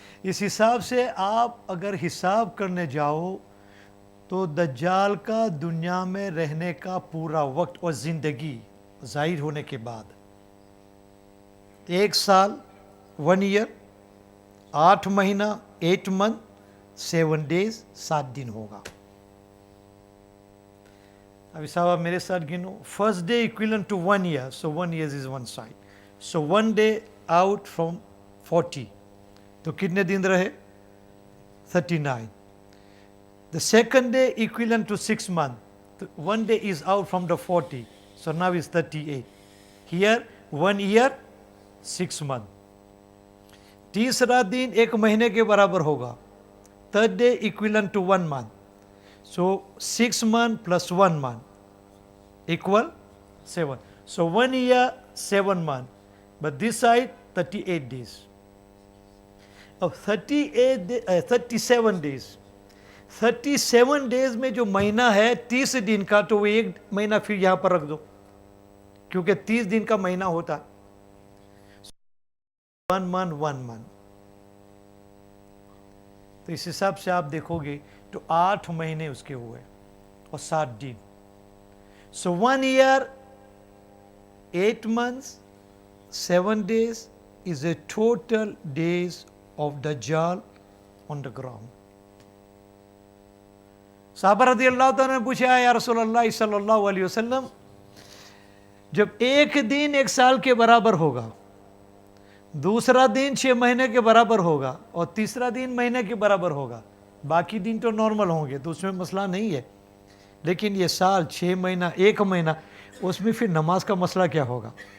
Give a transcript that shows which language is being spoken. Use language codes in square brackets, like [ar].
[hi] इस हिसाब से आप अगर हिसाब करने जाओ तो दज्जाल का दुनिया में रहने का पूरा वक्त और ज़िंदगी ज़ाहिर होने के बाद 1 साल 1 ईयर, 8 महीना 8 मंथ, 7 डेज 7 दिन होगा। अभी साहब आप मेरे साथ गिनो। [en] first day equivalent to 1 year, so 1 year is 1 side, so 1 day out from 40, [hi] तो कितने दिन रहे? [en] 39. The second day equivalent to 6 months. 1 day is out from the 40, so now is 38. Here 1 year 6 months. [hi] तीसरा दिन 1 महीने के बराबर होगा। [en] Third day equivalent to 1 month, so 6 months plus 1 month equal 7. So 1 year 7 months, but this side 38 days. Of 37 days, [hi] 37 days में जो महीना है 30 दिन का, तो वो 1 महीना फिर यहां पर रख दो, क्योंकि 30 दिन का महीना होता है। 1 मंथ 1 मंथ, तो इस हिसाब से आप देखोगे तो 8 महीने उसके हुए और 7 दिन। [en] So 1 year 8 months 7 days is a total days of Dajjal on the ground. [hi] साहबा रज़ी अल्लाह तआला ने पूछा, या रसूल अल्लाह सल्लल्लाहु अलैहि वसल्लम, जब एक दिन 1 साल के बराबर होगा, दूसरा दिन 6 महीने के बराबर होगा और तीसरा दिन महीने के बराबर होगा, बाकी दिन तो नॉर्मल होंगे, तो उसमें मसला नहीं है, लेकिन ये साल 6 महीना 1 महीना, उसमें फिर नमाज का मसला क्या होगा?